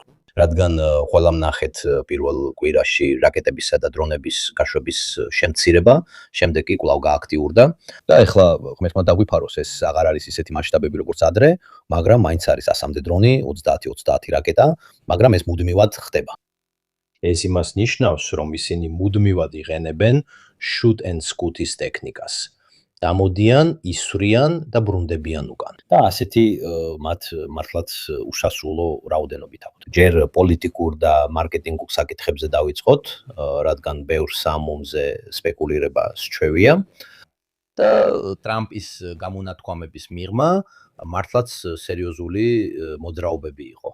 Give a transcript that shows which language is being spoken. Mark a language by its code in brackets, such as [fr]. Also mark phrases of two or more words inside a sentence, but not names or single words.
[ka] რადგან ყველა ვნახეთ პირველ კვირაში რაკეტებისა და დრონების გაშვების შემცირება, შემდეგ კი კვლავ გააქტიურდა და ეხლა ღმერთმა დაგვიფაროს, ეს აღარ არის ისეთი მასშტაბები როგორც ადრე, მაგრამ მაინც არის 100-მდე დრონი, 30 რაკეტა, მაგრამ ეს მუდმივად ხდება. ეს იმას ნიშნავს, რომ ისინი მუდმივად იყენებენ [en] shoot and scoot- [ka] ის ტექნიკას. დამოდიან, ისვრიან და ბრუნდებიან უკან. და ასეთი მათ მართლაც უშასრულო რაოდენობით აქვთ. ჯერ პოლიტიკურ და მარკეტინგულ საკითხებზე დავიწყოთ, რადგან ბევრ სამომზე სპეკულირება სჩვევია და ტრამპის გამონათქვამების მიღმა მართლაც სერიოზული მოძრაობები იყო.